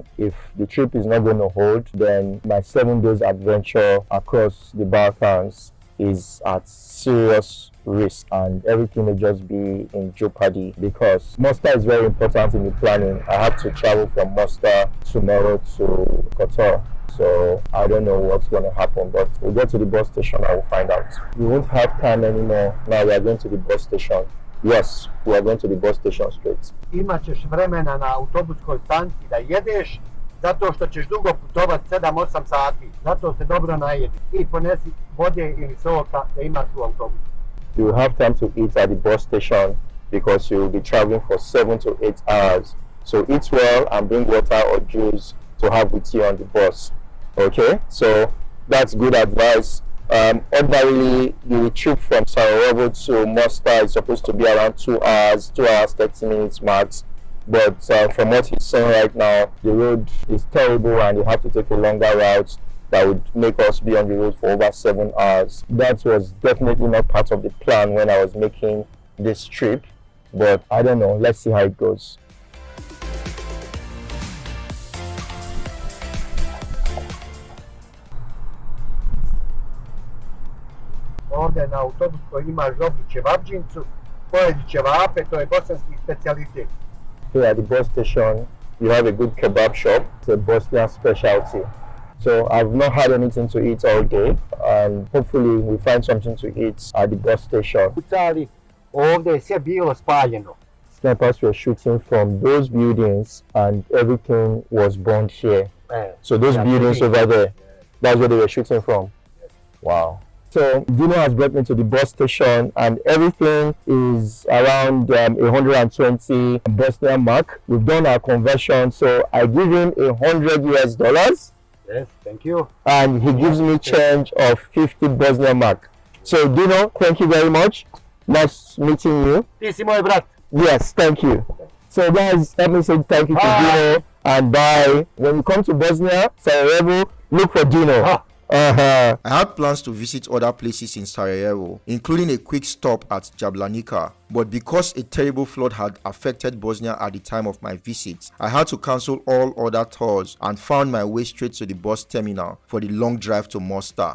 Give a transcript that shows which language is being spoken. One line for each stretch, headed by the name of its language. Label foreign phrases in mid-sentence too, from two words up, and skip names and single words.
English: If the trip is not going to hold, then my 7 days adventure across the Balkans is at serious risk and everything will just be in jeopardy because Mostar is very important in the planning. I have to travel from Mostar tomorrow to Qatar. So I don't know what's going to happen, but we'll get to the bus station, I will find out. We won't have time anymore. Now we are going to the bus station. Yes, we are going to the bus station straight.
Bosnian: Imat ćeš vremena na autobuskoj stanci da jedeš zato što ćeš dugo putovat 7-8 sati. Zato se dobro najedi i ponesi vode ili soka da imaš u autobusu.
English: You will have time to eat at the bus station because you will be traveling for 7 to 8 hours. So eat well and bring water or juice to have with you on the bus. Okay, so that's good advice. Ordinarily, the trip from Sarajevo to Mostar is supposed to be around 2 hours, 2 hours 30 minutes max. But from what he's saying right now, the road is terrible and you have to take a longer route that would make us be on the road for over 7 hours. That was definitely not part of the plan when I was making this trip. But I don't know, let's see how it goes.
Bosnian: Ovdje na autobuskoj imaš dobru ćevabđincu, pojedi ćevape, to je bosanski specijalitet.
English: Here at the bus station, you have a good kebab shop. It's a Bosnian specialty. So I've not had anything to eat all day, and hopefully we find something to eat at the bus station.
Bosnian: Pucali, ovdje je sve bilo spaljeno.
English: Snipers were shooting from those buildings and everything was burned here. So those buildings over there, that's where they were shooting from. Wow. So Dino has brought me to the bus station and everything is around 120 Bosnian mark. We've done our conversion, so I give him $100. Yes, thank you. And he gives me change of 50 Bosnian mark. So Dino, thank you very much. Nice meeting you.
Bosnian: Ti si moj brat.
English: Yes, thank you. So guys, let me say thank you to Dino and bye. When you come to Bosnia, Sarajevo, look for Dino. I had plans to visit other places in Sarajevo, including a quick stop at Jablanica, but because a terrible flood had affected Bosnia at the time of my visit, I had to cancel all other tours and found my way straight to the bus terminal for the long drive to Mostar.